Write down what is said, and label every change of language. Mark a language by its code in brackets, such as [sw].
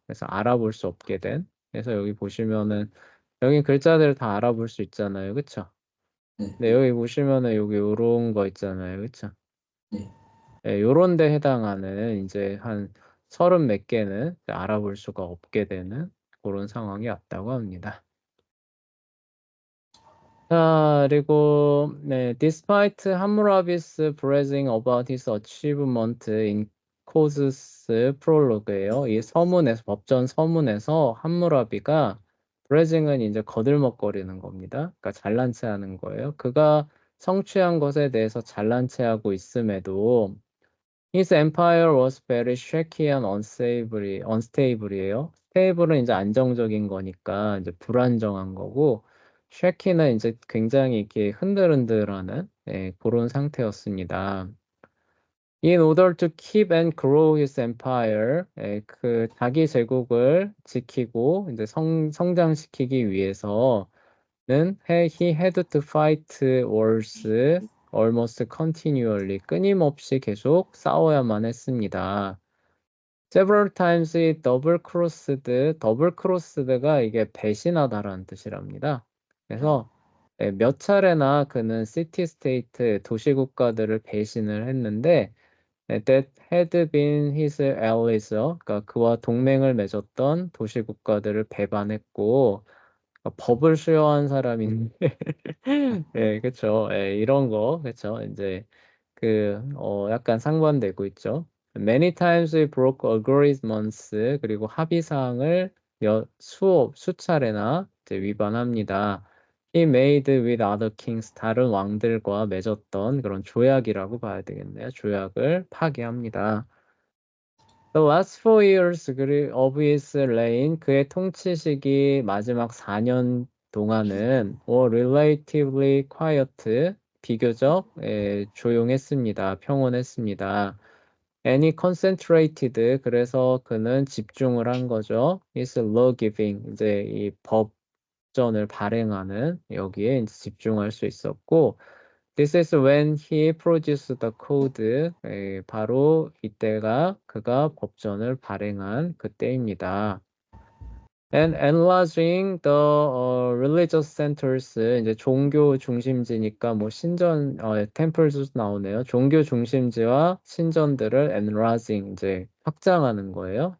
[ko] 그래서 알아볼 수 없게 된. 그래서 여기 보시면은 여기 글자들 다 알아볼 수 있잖아요. 그쵸? 네. 네, 여기 보시면은 여기 요런 거 있잖아요. 그쵸? 네. 요런 데 해당하는 이제 한 30 몇 개는 알아볼 수가 없게 되는 그런 상황이 왔다고 합니다. 자, 그리고 [en] despite Hammurabi's praising about his achievement in causes prologue예요. [ko] 이 법전 서문에서 함무라비가 praising은 이제 거들먹거리는 겁니다. 그러니까 잘난 체하는 거예요. 그가 성취한 것에 대해서 잘난 체하고 있음에도 [en] His empire was very shaky and unstable [ko] 이에요. 스테이블은 이제 안정적인 거니까 이제 불안정한 거고, shaky는 이제 굉장히 이렇게 흔들흔들하는 그런 상태였습니다. [en] In order to keep and grow his empire, [ko] 그 자기 제국을 지키고 이제 성장시키기 위해서는 [en] he had to fight wars almost continually. [ko] 끊임없이 계속 싸워야만 했습니다. [en] Several times he double crossed가 이게 배신하다라는 뜻이랍니다. [ko] 그래서 몇 차례나 그는 시티 스테이트 도시국가들을 배신을 했는데 [en] that had been his allies, [ko] 그러니까 그와 동맹을 맺었던 도시국가들을 배반했고 법을 수여한 사람인데 예, 그쵸. 예, 이런 거, 그쵸. 이제, 약간 상반되고 있죠. [en] Many times we broke agreements, [ko] 그리고 합의사항을 수차례나 이제 위반합니다. [en] he made with other kings, [ko] 다른 왕들과 맺었던 그런 조약이라고 봐야 되겠네요. 조약을 파기합니다. [en] The last 4 years of his reign, [ko] 그의 통치 시기 마지막 4년 동안은 [en] were relatively quiet, [ko] 비교적 조용했습니다. 평온했습니다. [en] And he concentrated, [ko] 그래서 그는 집중을 한 거죠. [en] His law giving, [ko] 이제 이 법전을 발행하는 여기에 이제 집중할 수 있었고, [en] This is when he produced the code. [ko] 바로 이때가 그가 법전을 발행한 그때입니다. [en] And enlarging the religious centers, [ko] 이제 종교 중심지니까 뭐 신전 temples 나오네요. 종교 중심지와 신전들을 enlarging, 이제 확장하는 거예요.